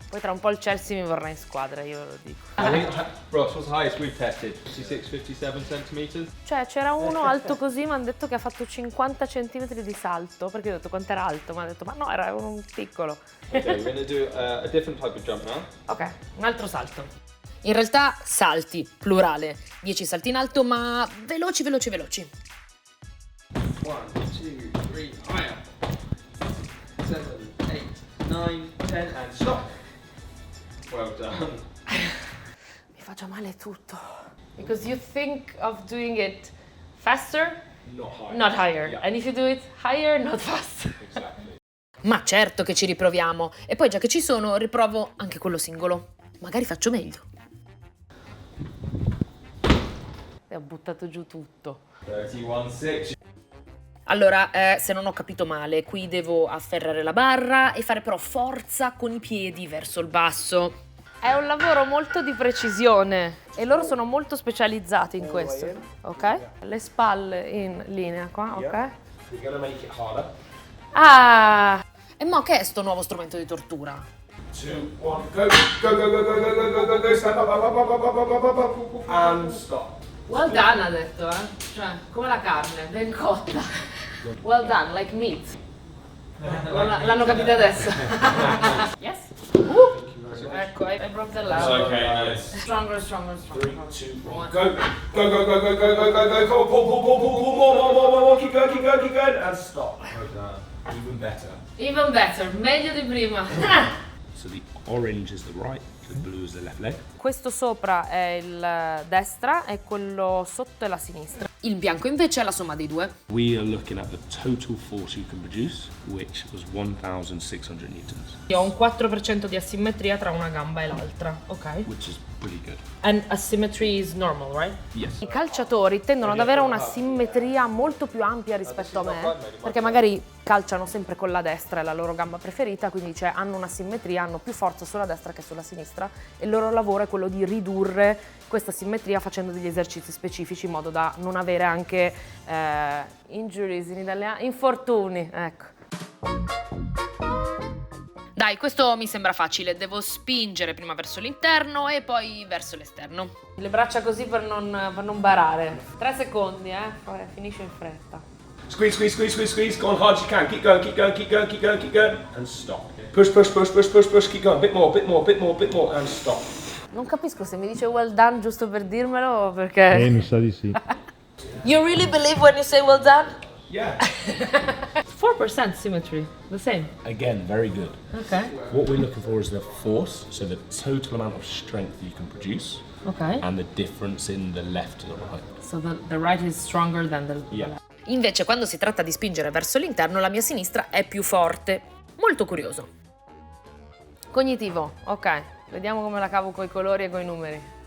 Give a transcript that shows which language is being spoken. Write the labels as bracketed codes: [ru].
[it] Poi tra un po' il Chelsea mi vorrà in squadra, io ve lo dico. [en] I think, Ross, what's the highest we've tested? 56, 57 centimeters? [it] Cioè c'era uno alto così, mi hanno detto che ha fatto 50 cm di salto, perché ho detto quant'era alto, mi ha detto ma no, era un piccolo. [en] Okay, we're going to do a different type of jump now. [it] Ok, un altro salto. In realtà salti, plurale, 10 salti in alto ma veloci. [en] 1, 2, 3, higher. 7, 8, 9, 10 and stop. Well done. [it] Mi fa già male tutto. [en] Because you think of doing it faster, not higher. Yeah. And if you do it higher, not faster. Exactly. [it] Ma certo che ci riproviamo. E poi già che ci sono, riprovo anche quello singolo. Magari faccio meglio. E ho buttato giù tutto. 31.6. Allora, se non ho capito male, qui devo afferrare la barra e fare però forza con i piedi verso il basso. È un lavoro molto di precisione e loro sono molto specializzati in questo, ok? Le spalle in linea qua, ok? [en] You're going to make it harder. Ah! [it] E mo' che è sto nuovo strumento di tortura? [en] 2, 1, go, go, go, go, go, go, go, go, go, go, stand up, and stop. Well done [it] ha detto, eh? Cioè, come la carne, ben cotta. [en] Well done, like meat. [it] L'hanno capito adesso. [en] Yes? Ecco, I broke the leg. Okay, nice. Stronger. 3, 2, 1, go, go, go, go, go, go, go, go, go, go, pull, more, keep going, and stop. Well done. Even better. Even better, [it] meglio di prima. [en] So the orange is the right, the blue is the left leg. [it] Questo sopra è il destra e quello sotto è la sinistra. Il bianco invece è la somma dei due. [en] We are looking at the total force you can produce, which was 1,600 newtons, [it] Io ho un 4% di asimmetria tra una gamba e l'altra, ok? [en] which is pretty good. And asymmetry is normal, right? Yes. [it] I calciatori tendono ad avere una simmetria molto più ampia rispetto a me, perché magari calciano sempre con la destra, è la loro gamba preferita, quindi hanno una simmetria, hanno più forza sulla destra che sulla sinistra e il loro lavoro è quello di ridurre questa simmetria facendo degli esercizi specifici in modo da non avere anche injuries in italiano, infortuni, ecco. Dai, questo mi sembra facile, devo spingere prima verso l'interno e poi verso l'esterno. Le braccia così per non barare. 3 secondi, poi finisce in fretta. [en] Squeeze, squeeze, squeeze, squeeze, squeeze. Go on hard as you can. Keep going, keep going, keep going, keep going, keep going. And stop. Push, push, push, push, push, push. Keep going. Bit more, bit more, bit more, bit more. And stop. Non [it] capisco se mi dice [en] well done [it] giusto per dirmelo o perché... mi sa di sì. [en] You really believe when you say well done? Yeah. 4% symmetry, the same. Again, very good. Okay. What we're looking for is the force, so the total amount of strength you can produce, Okay. and the difference in the left to the right. So the right is stronger than the Yeah. left. [it] Invece quando si tratta di spingere verso l'interno la mia sinistra è più forte. Molto curioso. Cognitivo, ok. Vediamo come la cavo coi colori e coi numeri.